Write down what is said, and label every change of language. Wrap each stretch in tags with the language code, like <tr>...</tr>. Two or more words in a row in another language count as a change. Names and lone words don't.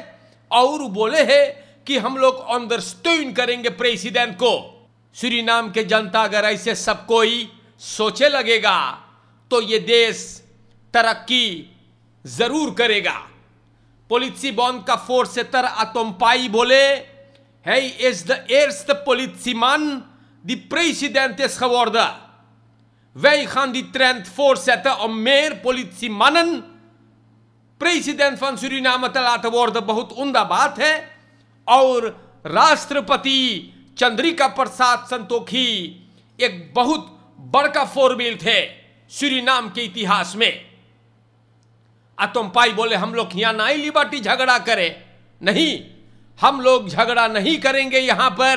<hns>और बोले है कि हम लोग अंडरस्टैंड करेंगे प्रेसिडेंट को। सूरीनाम के जनता अगर ऐसे सब कोई सोचे लगेगा तो ये देश तरक्की जरूर करेगा। पॉलिसी बॉन्ड का फोर्सेतर आतोम्पाई बोले है इज द</hns> <nl>eerste politieman die president is geworden. Wij gaan die trend voortzetten om meer politiemannen president van Suriname te laten worden।</nl> <hns>बहुत उम्दा बात है। और राष्ट्रपति चंद्रिका प्रसाद संतोखी एक बहुत बड़का फोरबिल थे सूरीनाम के इतिहास में। आतोम्पाई बोले हम लोग यहाँ नाई लिबर्टी झगड़ा करे नहीं, हम लोग झगड़ा नहीं करेंगे यहाँ पर।</hns>